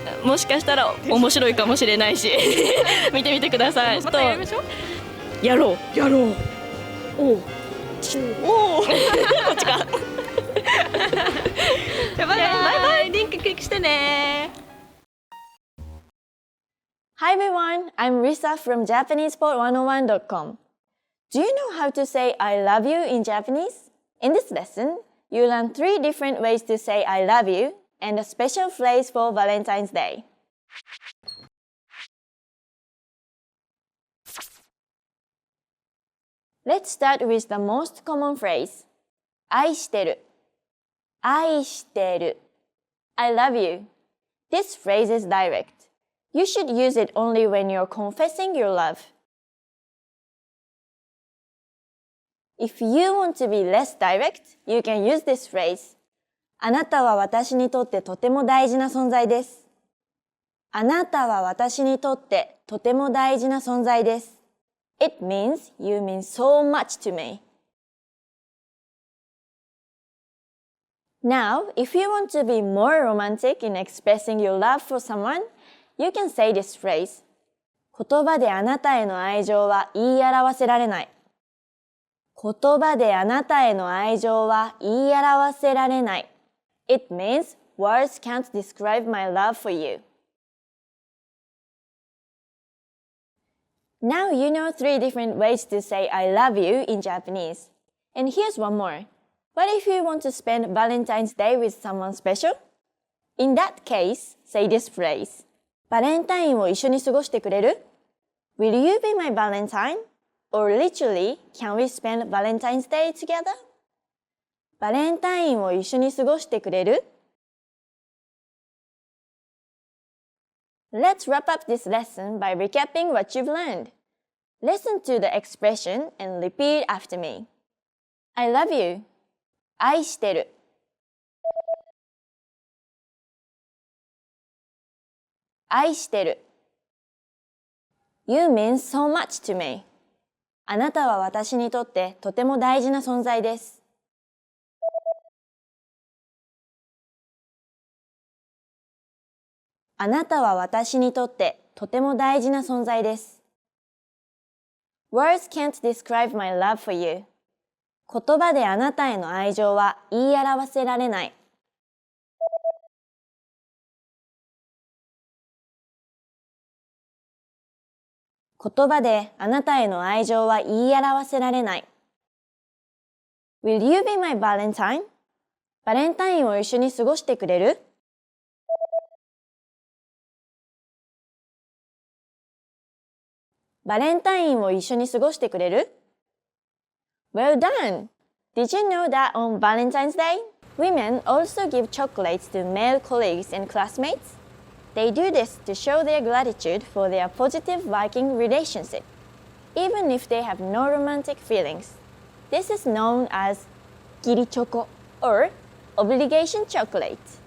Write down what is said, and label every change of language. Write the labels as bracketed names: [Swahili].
[Japanese] もしかしたら面白いかもしれないし見てみてください。またやりましょう。やろう。おう。おお。こっちか。バイバイ。リンククリックしてね。 [English] Hi everyone, I'm Risa from JapanesePod101.com. Do you know how to say I love you in Japanese? In this lesson, you learn 3 different ways to say I love you and a special phrase for Valentine's Day. Let's start with the most common phrase. [Japanese] 愛してる。愛してる。 [English] I love you. This phrase is direct. You should use it only when you're confessing your love. If you want to be less direct, you can use this phrase. [Japanese] あなたは私にとってとても大事な存在です。あなたは私にとってとても大事な存在です。 [English] It means you mean so much to me. Now, if you want to be more romantic in expressing your love for someone, you can say this phrase. [Japanese] 言葉であなたへの愛情は言い表せられない。言葉であなたへの愛情は言い表せられない。 [English] It means words can't describe my love for you. Now you know 3 different ways to say I love you in Japanese. And here's one more. What if you want to spend Valentine's Day with someone special? In that case, say this phrase. [Japanese] バレンタインを一緒に過ごしてくれる? [English] Will you be my Valentine? Or literally, can we spend Valentine's Day together? [Japanese] バレンタインを一緒に過ごしてくれる? [English] Let's wrap up this lesson by recapping what you've learned. Listen to the expression and repeat after me. I love you. [Japanese] 愛してる。愛してる。 [English] You mean so much to me. [Japanese] あなたは私にとってとても大事な存在です。あなたは私にとってとても大事な存在です。 [English] Words can't describe my love for you. [Japanese] 言葉であなたへの愛情は言い表せられない。言葉であなたへの愛情は言い表せられない。 [English] Will you be my Valentine? [Japanese] バレンタインを一緒に過ごしてくれる？バレンタインを一緒に過ごしてくれる？ [English] Well done! Did you know that on Valentine's Day, women also give chocolates to male colleagues and classmates? They do this to show their gratitude for their positive working relationship, even if they have no romantic feelings. This is known as 義理チョコ or obligation chocolate.